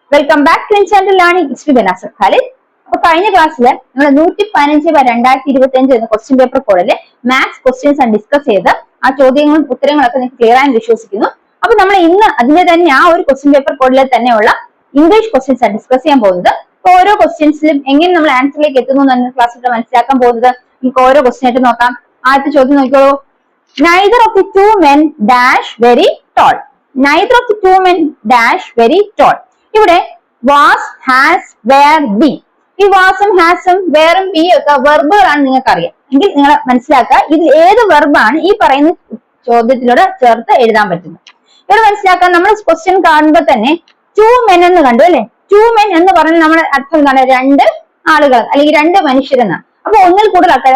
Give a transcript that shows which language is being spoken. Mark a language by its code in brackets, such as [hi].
[en] welcome back to channel learning history [ml] by Nasar Khalid. അപ്പൊ കഴിഞ്ഞ ക്ലാസ്സിൽ നമ്മൾ 115/2025 എന്ന ക്വസ്റ്റ്യൻ പേപ്പർ കോഡിലെ മാത്സ് ക്വസ്റ്റ്യൻസ് ആണ് ഡിസ്കസ് ചെയ്ത് ആ ചോദ്യങ്ങളും ഉത്തരങ്ങളൊക്കെ നിങ്ങൾക്ക് ക്ലിയർ ആയി വിശ്വസിക്കുന്നു. അപ്പൊ നമ്മൾ ഇന്ന് അതിന്റെ തന്നെ ആ ഒരു ക്വസ്റ്റ്യൻ പേപ്പർ കോഡിലെ തന്നെയുള്ള ഇംഗ്ലീഷ് ക്വസ്റ്റ്യൻസ് ആണ് ഡിസ്കസ് ചെയ്യാൻ പോകുന്നത്. അപ്പൊ ഓരോ ക്വസ്റ്റ്യൻസിലും എങ്ങനെ നമ്മൾ ആൻസറിലേക്ക് എത്തുന്നു എന്നാണ് ക്ലാസ്സിൽ മനസ്സിലാക്കാൻ പോകുന്നത്. നമുക്ക് ഓരോ ക്വസ്റ്റ്യൻ ആയിട്ട് നോക്കാം. ആദ്യത്തെ ചോദ്യം നോക്കിയോളൂ. [en] Neither of the two men dash very tall. Neither of the two men dash very tall. [ml] ഇവിടെ was, has, were, be. ഈ വാസും ഹാസും വേറും ബി ഒക്കെ വെർബുകളാണ് നിങ്ങൾക്ക് അറിയാം എങ്കിൽ നിങ്ങൾ മനസ്സിലാക്കുക ഇതിൽ ഏത് വെർബാണ് ഈ പറയുന്ന ചോദ്യത്തിലൂടെ ചേർത്ത് എഴുതാൻ പറ്റുന്നത്. ഇവിടെ മനസ്സിലാക്കാൻ നമ്മൾ ക്വസ്റ്റ്യൻ കാണുമ്പോൾ തന്നെ ടു മെൻ എന്ന് കണ്ടു അല്ലെ. ടു മെൻ എന്ന് പറഞ്ഞാൽ നമ്മുടെ അർത്ഥം എന്താണ്? രണ്ട് ആളുകൾ അല്ലെങ്കിൽ രണ്ട് മനുഷ്യരെന്നാണ്. അപ്പൊ ഒന്നിൽ കൂടുതൽ ആൾക്കാർ.